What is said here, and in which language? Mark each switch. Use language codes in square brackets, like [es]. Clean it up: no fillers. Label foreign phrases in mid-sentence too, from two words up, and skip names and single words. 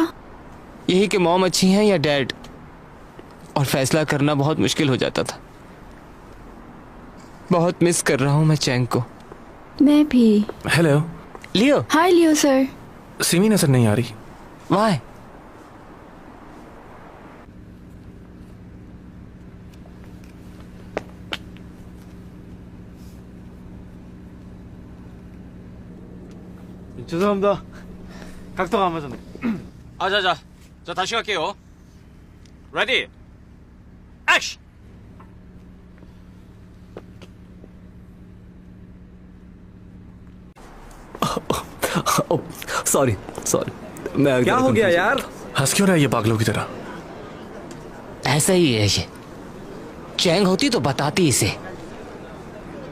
[hi] यही कि मॉम अच्छी हैं या डैड, और फैसला करना बहुत मुश्किल हो जाता था। बहुत मिस कर रहा हूँ मैं चैंग को। मैं भी। हेलो लियो। हाय लियो सर। सिमी नजर नहीं आ रही। वाह, [ko] 죄송합니다. 각도가 안 맞았네. 자, 다시 할게요. [en] ready, action! [hi] सॉरी मैं क्या हो गया यार? हंस क्यों रहा है ये पागलों की तरह? ऐसा ही है ये। चैंग होती तो बताती इसे।